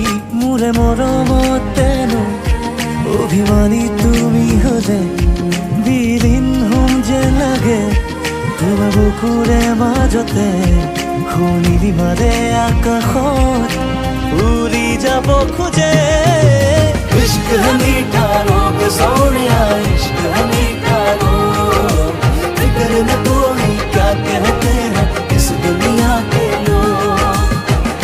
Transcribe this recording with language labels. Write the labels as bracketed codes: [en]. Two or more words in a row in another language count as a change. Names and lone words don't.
[as] মোৰে মৰমত তেনো অভিমানী তুমি হলে বিলীন হম যে লাগে, তোমাৰ বুকুৰে মাজতে শুনিবি মাৰে আকাশত উৰি যাব খোজে। [hi] इश्क है मीठा रोग सोनिया, इश्क है मीठा रोग, फिक्र न कोई क्या कहते हैं इस दुनिया के लोग।